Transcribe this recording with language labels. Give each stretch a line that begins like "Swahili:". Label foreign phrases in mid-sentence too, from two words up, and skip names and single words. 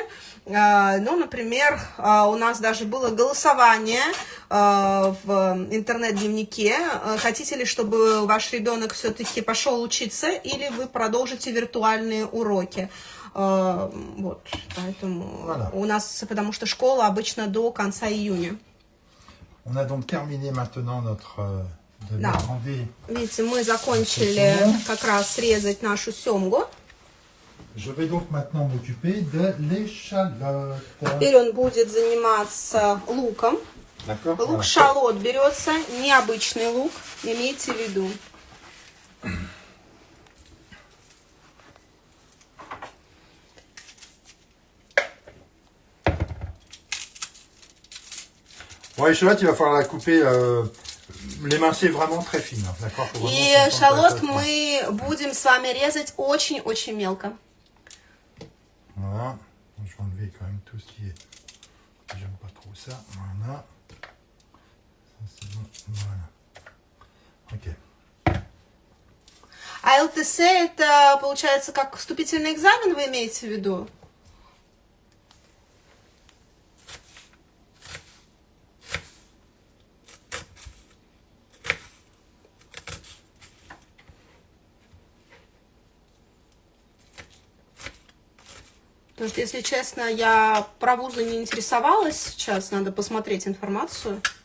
Russian: Ну, например, у нас даже было голосование в интернет-дневнике. Хотите ли, чтобы ваш ребенок все-таки пошел учиться, или вы продолжите виртуальные уроки? Вот, поэтому voilà. У нас, потому что школа обычно до конца июня.
French: On a donc terminé maintenant notre
Russian: Видите, мы закончили как раз резать нашу семгу.
French: Je vais donc maintenant m'occuper de l'échalote.
Russian: Теперь он будет заниматься луком. Лук шалот берется, необычный лук, имейте в виду.
French: Bon, l'échalote, il va falloir la couper, l'émincer vraiment très fine, d'accord?
Russian: И шалот мы будем с вами резать очень-очень мелко.
French: Voilà. je vais enlever quand même tout ce qui est... J'aime pas trop ça. Voilà. Ça, c'est bon. Voilà. Ok.
Russian: А ЛТС это, получается, как вступительный экзамен, вы имеете в виду? Потому что, если честно, я про вузы не интересовалась сейчас, надо посмотреть информацию.